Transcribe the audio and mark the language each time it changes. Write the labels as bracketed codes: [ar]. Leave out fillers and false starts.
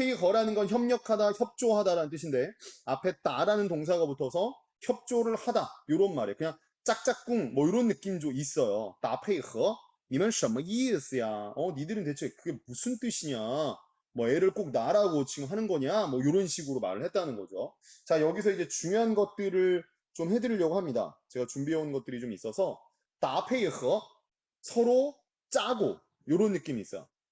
[ko] 페이허라는 건 협력하다, 협조하다라는 뜻인데 앞에 따라는 동사가 붙어서 협조를 하다 이런 말이에요. 그냥 짝짝꿍 뭐 이런 느낌도 있어요. [zh] 打配合你们什么意思呀? [ko] 니들은 대체 그게 무슨 뜻이냐? 뭐 애를 꼭 나라고 지금 하는 거냐? 뭐 이런 식으로 말을 했다는 거죠. 자, 여기서 이제 중요한 것들을 좀 해드리려고 합니다. 제가 준비해온 것들이 좀 있어서 [zh] 打配合 [ko] 서로 짜고 이런 느낌이 있어요.